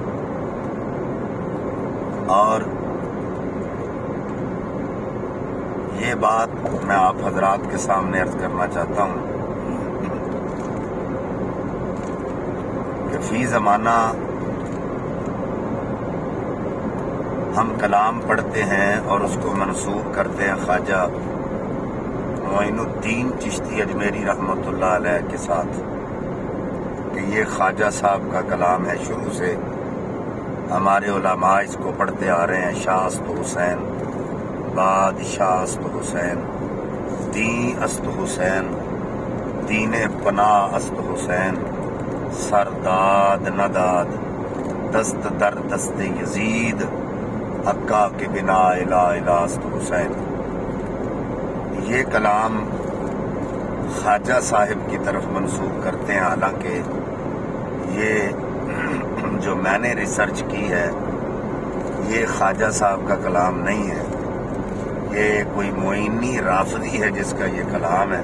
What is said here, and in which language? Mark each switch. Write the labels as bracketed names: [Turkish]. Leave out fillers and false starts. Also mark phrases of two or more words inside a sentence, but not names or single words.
[Urdu] اور یہ بات میں آپ حضرات کے سامنے عرض کرنا چاہتا ہوں کہ فی زمانہ ہم کلام پڑھتے ہیں اور اس کو منسوب کرتے ہیں خواجہ معین الدین چشتی اجمیری [Arabic] رحمۃ اللہ علیہ [Urdu] کے ساتھ کہ یہ خواجہ صاحب کا کلام ہے۔ شروع سے ہمارے علماء اس کو پڑھتے آ رہے ہیں، [Persian] شاہ است حسین، بادشاہ است حسین، دین است حسین، دین پناہ است حسین، سرداد نداد دست در دست یزید، حقا کے بنا الہ الہ است حسین۔ [Urdu] یہ کلام خواجہ صاحب کی طرف منسوب کرتے ہیں، حالانکہ یہ جو میں نے ریسرچ کی ہے یہ خواجہ صاحب کا کلام نہیں ہے، یہ کوئی معینی رافضی ہے جس کا یہ کلام ہے۔